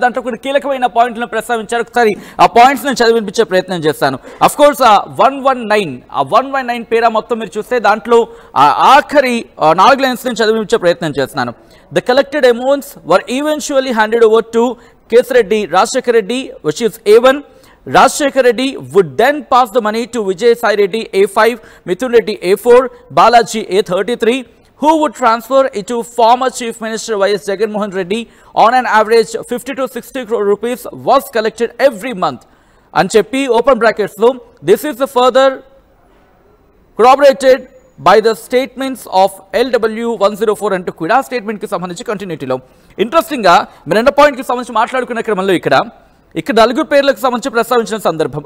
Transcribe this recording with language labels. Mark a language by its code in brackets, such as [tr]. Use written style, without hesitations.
[te] దాంట్లో కొన్ని కీలకమైన పాయింట్లను ప్రస్తావించారు. ఒకసారి ఆ పాయింట్స్ నేను చదివించే ప్రయత్నం చేస్తాను. అఫ్ కోర్స్ ఆ 119 పేరా మొత్తం మీరు చూస్తే దాంట్లో ఆఖరి 4 లైన్స్ నేను చదివించే ప్రయత్నం చేస్తున్నాను. [en] The collected amounts were eventually handed over to Kesireddy Rajasekhar Reddy which is A1. Rajshekar Reddy would then pass the money to Vijay Sai Reddy A5, Mithun Reddy A4, Balaji A33, who would transfer it to former Chief Minister Y.S. Jagannath Reddy. On an average 50 to 60 crore rupees was collected every month. And Cheppi open brackets though, this is the further corroborated by the statements of LW104 [te] అంటూ కూడా స్టేట్మెంట్కి సంబంధించి కంటిన్యూటీలో ఇంట్రెస్టింగ్గా మీరు రెండో పాయింట్కి సంబంధించి మాట్లాడుకున్న క్రమంలో ఇక్కడ నలుగురు పేర్లకు సంబంధించి ప్రస్తావించిన సందర్భం.